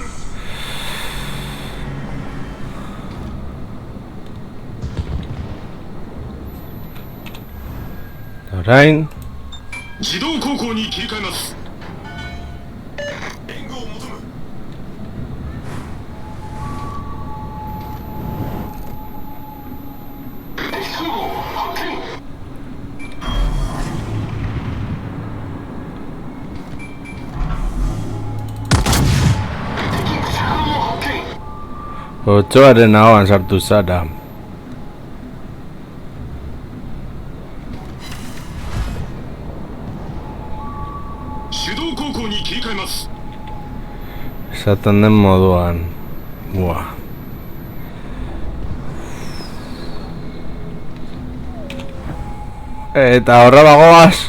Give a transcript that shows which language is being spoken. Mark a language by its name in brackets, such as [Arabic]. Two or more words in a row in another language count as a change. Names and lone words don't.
[Basque] Orain, [Japanese] 自動航行に切り替えます援護を求む敵空母発見 [Basque] otsoaren ahoan sartu zara. [Japanese] 手動航行に切り替えます [Basque] Esaten den moduan. Buah. Eta horra bagoaz.